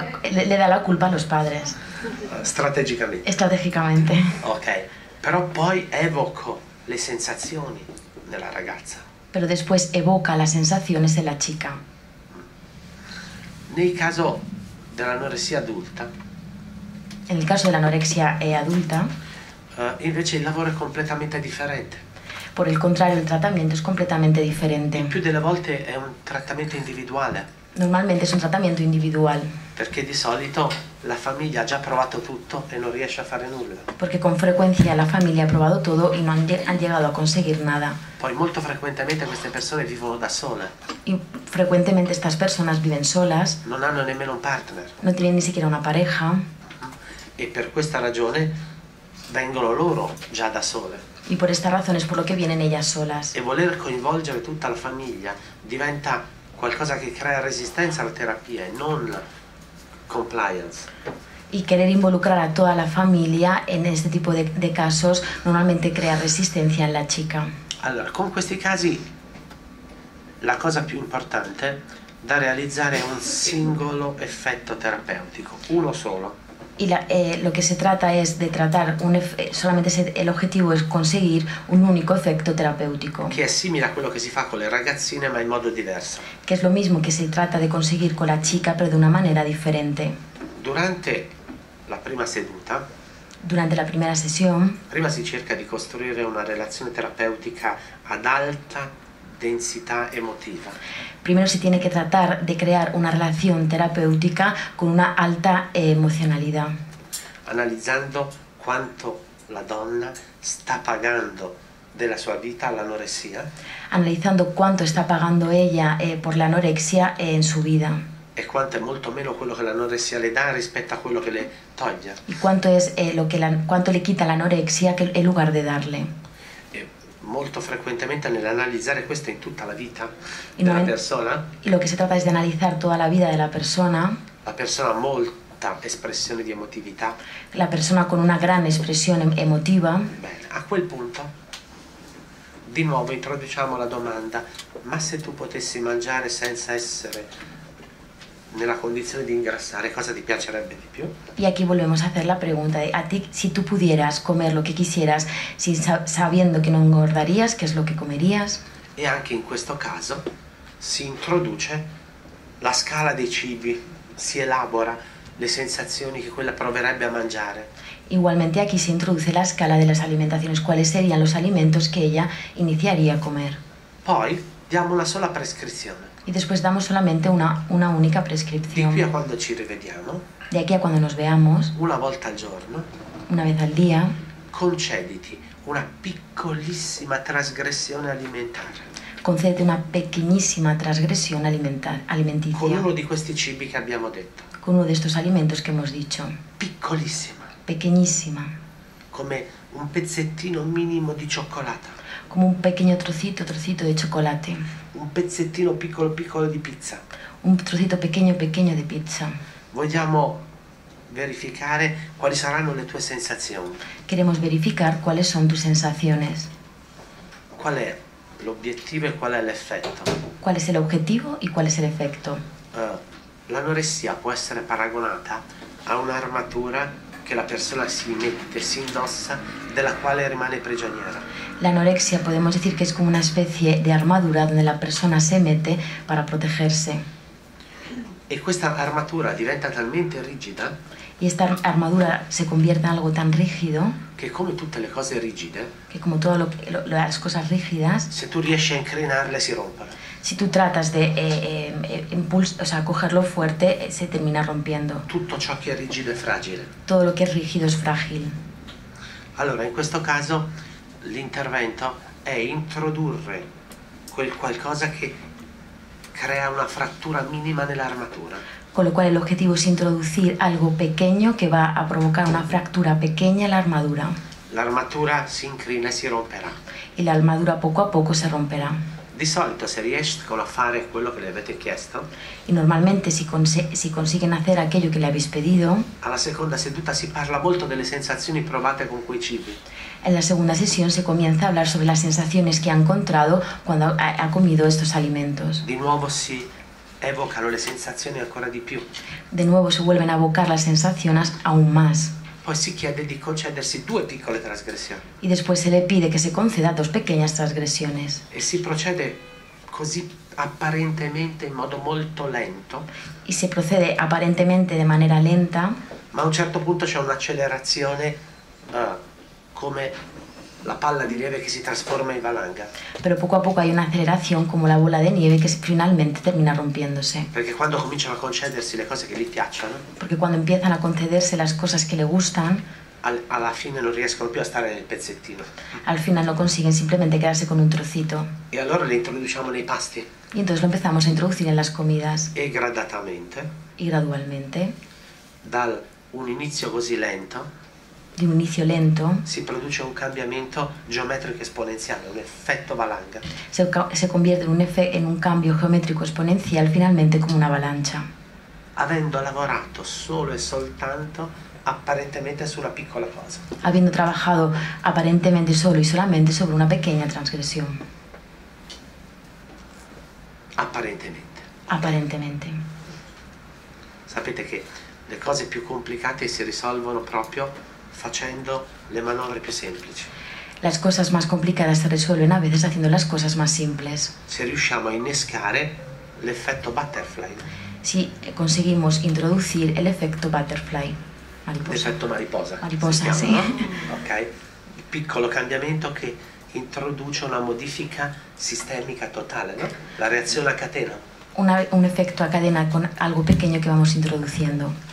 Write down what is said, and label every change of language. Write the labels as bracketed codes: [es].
[es] Le da la culpa a los padres. [it] Strategicamente. [es] Estratégicamente. [it] Ok, però poi evoco le sensazioni nella ragazza. [es] Pero después evoca las sensaciones de la chica. [it] Nel caso dell'anoressia adulta, [es] En el caso de la anorexia adulta, [it] invece il lavoro è completamente differente. [es] por el contrario, el tratamiento es completamente diferente. [it] Il più delle volte è un trattamento individuale, [es] Normalmente es un tratamiento individual, [it] perché di solito la famiglia ha già provato tutto e non riesce a fare nulla. [es] porque con frecuencia la familia ha probado todo y no han llegado a conseguir nada. [it] Poi molto frequentemente queste persone vivono da sole, [es] Y frecuentemente estas personas viven solas, [it] non hanno nemmeno un partner, [es] no tienen ni siquiera una pareja, [it] e per questa ragione vengono loro già da sole. [es] y por esta razón es por lo que vienen ellas solas. [it] E voler coinvolgere tutta la famiglia diventa qualcosa che crea resistenza alla terapia e non compliance. [es] Y querer involucrar a toda la familia en este tipo de casos normalmente crea resistencia en la chica. [it] Allora, con questi casi la cosa più importante da realizzare è un singolo effetto terapeutico, uno solo. [es] Y lo que se trata es de tratar el objetivo es conseguir un único efecto terapéutico, [it] Che è simile a quello che si fa con le ragazzine ma in modo diverso. [es] que es lo mismo que se trata de conseguir con la chica, pero de una manera diferente. [it] Durante la prima seduta, [es] Durante la primera sesión, [it] prima si cerca di costruire una relazione terapeutica ad alta densità emotiva. [es] primero se tiene que tratar de crear una relación terapéutica con una alta emocionalidad, [it] Analizzando quanto la donna sta pagando della sua vita all'anoressia [es] analizando cuánto está pagando ella por la anorexia en su vida [it] e quanto è molto meno quello che l'anoressia le dà rispetto a quello che le toglie. [es] y cuánto es cuánto le quita la anorexia en lugar de darle. [it] E molto frequentemente nell'analizzare questo in tutta la vita [es] Y, [it] della persona, [es] y lo que se trata es de analizar toda la vida de la persona [it] ha molta espressione di emotività. [es] la persona con una gran expresión emotiva. [it] Bene, a quel punto di nuovo introduciamo la domanda: ma se tu potessi mangiare senza essere nella condizione di ingrassare, cosa ti piacerebbe di più? [es] Y aquí volvemos a hacer la pregunta de a ti, si tú pudieras comer lo que quisieras sabiendo que no engordarías, ¿qué es lo que comerías? [it] E anche in questo caso si introduce la scala dei cibi, si elabora le sensazioni che quella proverebbe a mangiare. [es] Igualmente aquí se introduce la escala de las alimentaciones, cuáles serían los alimentos que ella iniciaría a comer. [it] Poi diamo una sola prescrizione. [es] Y después damos solamente una única [it] Di [es] prescripción. [it] qui a quando ci rivediamo, [es] De aquí a cuando nos veamos, [it] una volta al giorno, [es] una vez al día, [it] concediti una piccolissima trasgressione alimentare [es] concédete una pequeñísima transgresión [it] con [es] alimenticia [it] uno di questi cibi che abbiamo detto. [es] con uno de estos alimentos que hemos dicho. [it] Piccolissima, [es] Pequeñísima, [it] come un pezzettino minimo di cioccolata, [es] como un pequeño trocito de chocolate, [it] un pezzettino piccolo piccolo di pizza. [es] un trocito pequeño de pizza. [it] Vogliamo verificare quali saranno le tue sensazioni. [es] Queremos verificar cuáles son tus sensaciones, [it] Qual è l'obiettivo e qual è l'effetto? [es] cuál es el objetivo y cuál es el efecto. [it] L'anoressia può essere paragonata a un'armatura che la persona si mette, si indossa, della quale rimane prigioniera. [es] La anorexia podemos decir que es como una especie de armadura donde la persona se mete para protegerse. [it] E questa armatura diventa talmente rigida [es] Y esta armadura se convierte en algo tan rígido [it] che, come tutte le cose rigide, [es] que como todas las cosas rígidas, [it] se tu riesci a incrinarle si rompono. [es] si tú tratas de cogerlo fuerte, se termina rompiendo. [it] Tutto ciò che è rigido è fragile. [es] Todo lo que es rígido es frágil. [it] Allora, in questo caso l'intervento è introdurre quel qualcosa che crea una frattura minima nell'armatura. [es] Con lo cual el objetivo es introducir algo pequeño que va a provocar una fractura pequeña en la armadura. [it] L'armatura si incrina e si romperà. [es] Y la armadura poco a poco se romperà. [it] Di solito, se riescono a fare quello che le avete chiesto, [es] Y normalmente si consiguen hacer aquello que le habéis pedido, [it] alla seconda seduta si parla molto delle sensazioni provate con quei cibi. [es] en la segunda sesión se comienza a hablar sobre las sensaciones que ha encontrado cuando ha comido estos alimentos. [it] Di nuovo si evocano le sensazioni ancora di più. [es] De nuevo se vuelven a evocar las sensaciones aún más. [it] Poi si chiede di concedersi 2 piccole trasgressioni. [es] Y después se le pide que se conceda 2 pequeñas transgresiones. [it] E si procede così apparentemente in modo molto lento, [es] Y se procede aparentemente de manera lenta, [it] ma a un certo punto c'è un'accelerazione come la palla di neve che si trasforma in valanga. [es] pero poco a poco hay una aceleración como la bola de nieve que finalmente termina rompiéndose. [it] Perché quando cominciano a concedersi le cose che gli piacciono, [es] Porque cuando empiezan a concederse las cosas que le gustan, [it] alla fine non riescono più a stare nel pezzettino. [es] al final no consiguen simplemente quedarse con un trocito. [it] E allora le introduciamo nei pasti [es] Y entonces lo empezamos a introducir en las comidas. [it] e gradatamente, [es] Y gradualmente, [it] da un inizio così lento, [es] de un inicio lento, [it] si produce un cambiamento geometrico esponenziale, un effetto valanga. [es] se convierte en un cambio geométrico exponencial finalmente como una avalancha. [it] Avendo lavorato solo e soltanto apparentemente su una piccola cosa. [es] Habiendo trabajado aparentemente solo y solamente sobre una pequeña transgresión. [it] Apparentemente. [es] Aparentemente. [it] Sapete che le cose più complicate si risolvono proprio facendo le manovre più semplici. [es] Las cosas más complicadas se resuelven a veces haciendo las cosas más simples. [it] Se riusciamo a innescare l'effetto butterfly, [es] Si conseguimos introducir el efecto butterfly, mariposa. [it] l'effetto mariposa. [es] Mariposa, [it] si chiama, sì. no? Ok? Il piccolo cambiamento che introduce una modifica sistemica totale, no? La reazione a catena. [es] Un efecto a cadena con algo pequeño que vamos introduciendo.